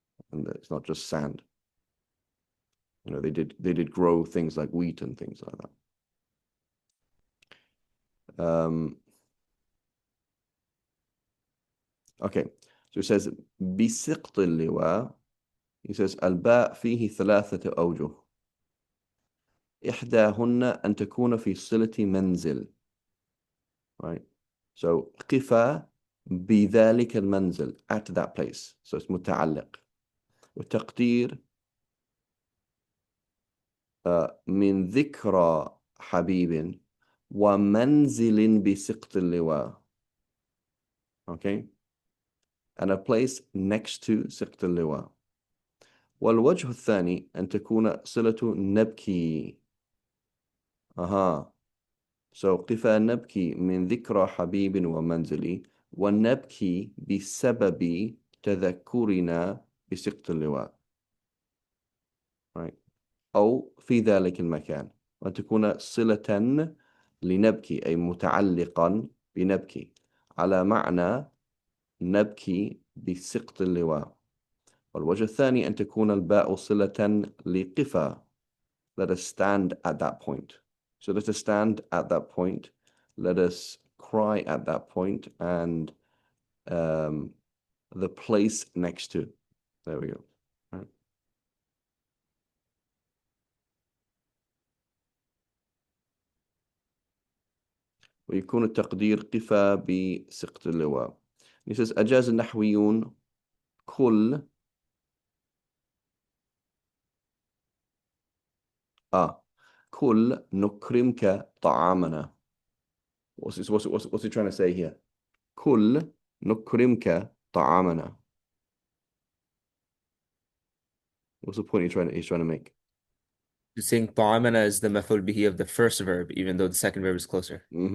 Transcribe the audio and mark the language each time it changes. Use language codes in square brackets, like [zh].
[en] And it's not just sand. They did grow things like wheat and things like that. Okay, so it says بسقط اللواء. He says [ar] الباء فيه 3 أوجه. إحداهن أن تكون في صلة منزل. [en] Right. So [ar] قفا بذلك المنزل [en] at that place. So it's متعلق. [ar] وتقدير من ذكرى حبيب ومنزل بسقط اللواء. [en] Okay. And a place next to سقط اللواء. [ar] والوجه الثاني أن تكون صلة نبكي. So قفا نبكي من ذكرى حبيب ومنزلي ونبكي بسبب تذكرنا بسقط اللواء. [en] Right. [ar] أو في ذلك المكان وأن تكون صلة لنبكي أي متعلقا بنبكي على معنى نبكي بسقط اللواء. والوجه الثاني أن تكون الباء صلة لقفا. [en] Let us stand at that point. So let us stand at that point. Let us cry at that point and the place next to. There we go. Right. [ar] ويكون التقدير قفا بسقط اللواء. [en] He says [ar] أجاز النحويون كل كل نكرمك طعامنا. [en] What's he trying to say here? [ar] كل نكرمك طعامنا. [en] What's the point he's trying to make? Saying طعامنا is the maf'ul bihi of the first verb, even though the second verb is closer.